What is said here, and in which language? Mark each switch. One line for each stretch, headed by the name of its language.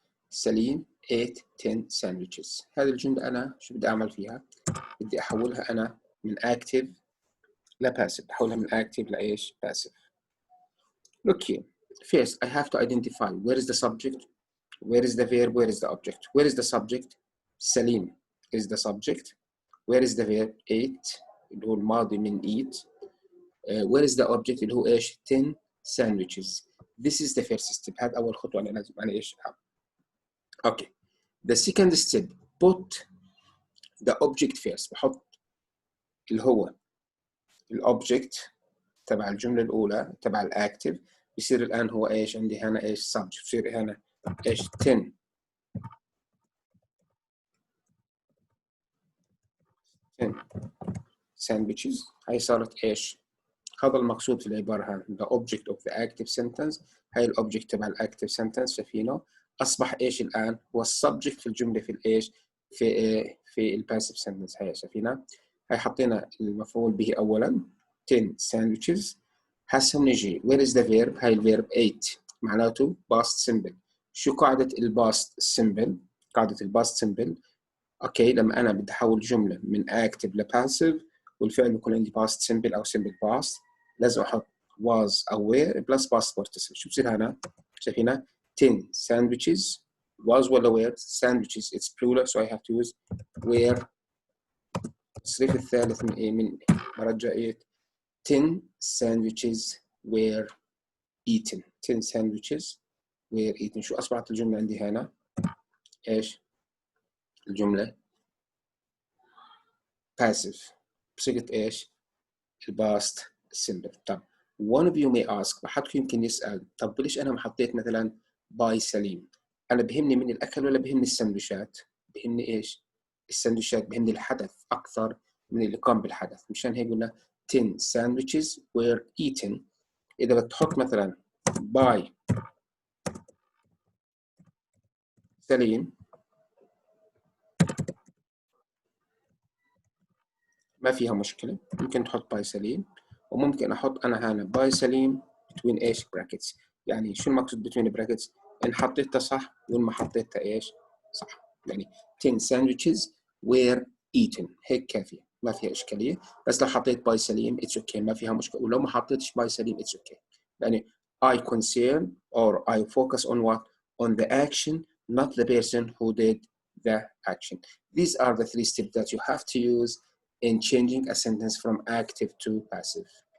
English: سليم 8 10 sandwiches.
Arabic: هذه الجملة أنا شو بدي أعمل فيها؟ بدي أحولها أنا من active لpassive. أحولها من active لإيش؟ passive.
English: Look here. First, I have to identify where is the subject, where is the verb, where is the object. Where is the subject? سليم is the subject. Where is the verb?
Arabic: 8 اللي هو الماضي من eat.
English: Where is the object
Arabic: اللي هو إيش؟
English: 10 sandwiches. This is the first step.
Arabic: هذا أول خطوة أنا لازم أنا إيش أعمل.
English: Okay. The second step, put the object first.
Arabic: بحط اللي هو الأوبجكت تبع الجملة الأولى تبع الأكتيف. بيصير الآن هو إيش؟ عندي هنا إيش؟ subject. بيصير هنا إيش؟ 10
English: 10 sandwiches.
Arabic: هاي صارت ايش؟ هذا المقصود في العبارة هذه
English: the object of the active sentence.
Arabic: هاي الأوبجكت تبع الأكتيف sentence شايفينه أصبح إيش الآن؟ هو السبجكت في الجملة في الإيش؟ في الباسيف sentence. هاي شايفينها؟ هاي حطينا المفعول به أولا 10 sandwiches. هسه بنجي
English: where is the verb؟
Arabic: هاي الverb 8 معناته past simple. شو قاعدة الباست simple؟ قاعدة الباست simple اوكي لما انا بدي احول جمله من active لباسيف والفعل بيكون عندي past simple او simple past لازم احط was او were plus past participle. شو بصير هنا؟ شايفينها
English: 10 sandwiches was ولا were؟ sandwiches it's plural so I have to use were.
Arabic: التصريف الثالث من ايه؟ من مرجع ايه؟
English: 10 sandwiches were eaten. 10 sandwiches were eaten.
Arabic: شو اصبحت الجمله عندي هنا؟ ايش؟ الجمله passive بصيغة إيش؟ الباست simple. طب
English: one of you may ask
Arabic: أحدكم يمكن يسأل طب ليش أنا ما حطيت مثلا باي سليم؟ أنا بهمني من الأكل ولا بهمني السندويشات؟ بهمني إيش؟ السندويشات بهمني الحدث أكثر من اللي قام بالحدث. مشان هيك قلنا 10 sandwiches were eaten. إذا بتحط مثلا باي سليم ما فيها مشكلة، ممكن تحط باي سليم وممكن أحط أنا هنا باي سليم between إيش brackets. يعني شو المقصود between brackets؟ إن حطيتها صح وإن ما حطيتها إيش؟ صح. يعني 10 sandwiches were eaten هيك كافية ما فيها إشكالية. بس لو حطيت باي سليم
English: it's okay
Arabic: ما فيها مشكلة، ولو ما حطيتش باي سليم it's okay.
English: يعني I concern or I focus on what? On the action not the person who did the action. These are the 3 steps that you have to use in changing a sentence from active to passive.